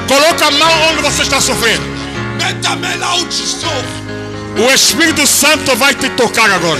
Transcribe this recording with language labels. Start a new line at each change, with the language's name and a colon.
Portuguese: Coloca a mão onde você está sofrendo.
French: Mets ta main là où tu souffres.
Portuguese: O Espírito Santo vai te tocar agora.